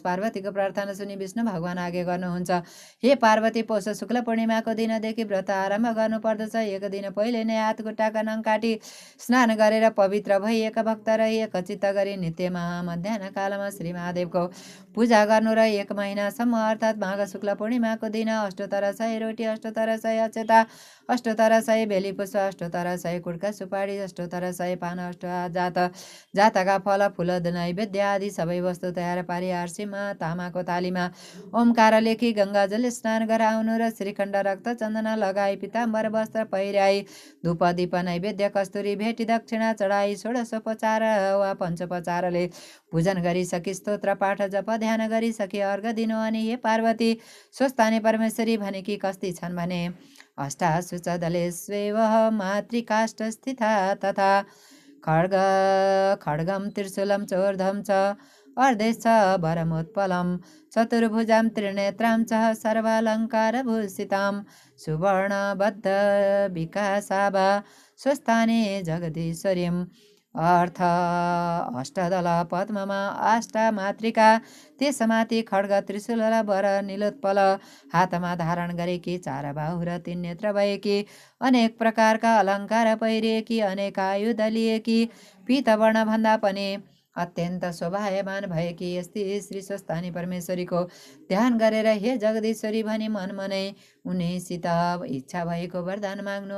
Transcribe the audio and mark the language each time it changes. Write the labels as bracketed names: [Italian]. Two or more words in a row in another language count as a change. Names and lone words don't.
[Nepali] पार्वतीको प्रार्थना सुनि विष्णु भगवान आज्ञा गर्नुहुन्छ, हे पार्वती, पौष शुक्ल पूर्णिमाको दिनदेखि व्रत आरम्भ गर्नुपर्दछ। एक दिन पहिले नै हात खुट्टाका नङ काटी स्नान गरेर पवित्र भई एक भक्त रही एकचित्त गरी नित्य मध्याह्न कालमा श्री महादेवको पूजा गर्नु र 1 महिनासम्म अर्थात् माघ शुक्ल पूर्णिमाको दिन अष्टोत्तर 100 रोटी, अष्टोत्तर 100 अक्षता, अष्टोत्तर 100 बेली पुष्प, अष्टोत्तर 100 कुड्का सुपारी, अष्टोत्तर 100 पान, जातका फल फूल नैवेद्य आदि सबै वस्तु तयार पारी आर्सीमा तामाको थालीमा ओमकार लेखी गङ्गाजल स्नान गराउनु र श्रीखण्ड रक्त चन्दन लगाई पीताम्बर वस्त्र पहिराई धूप दीप नैवेद्य कस्तुरी भेटी दक्षिणा चढाई षोडशोपचार वा पञ्चोपचारले पूजन गरिसकी स्तोत्र पाठ जप ध्यान गरिसके अर्घ दिनु। अनि हे पार्वती, स्वस्थानी परमेश्वरी भनेकी कस्ती छन् भने, [Sanskrit] अष्टाशुचदले स्वेव मातृकाष्ठ स्थिता तथा खड्गम त्रिशूलं चोर्धं च अर्धेश वरमोत्पलं चतुर्भुजां त्रिनेत्रां च सर्वालङ्कारभूषितां सुवर्णबद्ध विकासाभा स्वस्थाने जगदीश्वरीम्। [Nepali] अर्थ अष्टदल पद्ममा अष्टा मातृका, त्यसमाथि खड्ग त्रिशूल र वर निलोत्पल हातमा धारण गरेकी, 4 बाहु र 3 नेत्र भएकी, अनेक प्रकारका अलङ्कार पहिरिएकी, अनेक आयुध लिएकी, पीतवर्ण भन्दा पनि अत्यन्त शोभायमान भएकी यस्ती श्री स्वस्थानी परमेश्वरीको ध्यान गरेर हे जगदीश्वरी भनी मनमनै उनीसित इच्छा भएको वरदान माग्नु।